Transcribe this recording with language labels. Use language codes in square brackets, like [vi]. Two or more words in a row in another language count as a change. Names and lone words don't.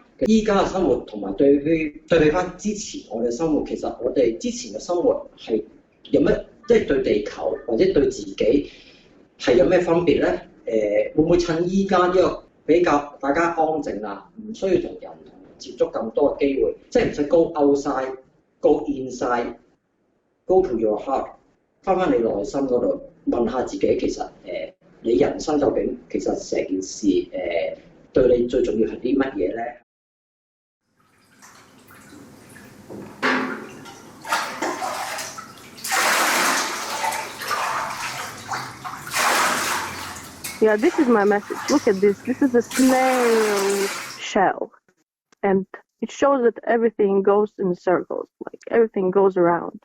[yue] 依家嘅生活同埋對比翻之前我哋生活，其實我哋之前嘅生活係有乜，即係對地球或者對自己係有咩分別咧？會唔會趁依家呢個比較大家安靜啦，唔需要同人接觸咁多嘅機會，即係唔使 [en] go outside、go inside、go to your heart， [yue] 翻你內心嗰度問下自己，其實你人生究竟其實成件事對你最重要係啲乜嘢咧？ [en] Yeah, this is my message. Look at this. This is a snail shell. And it shows that everything goes in circles, like everything goes around.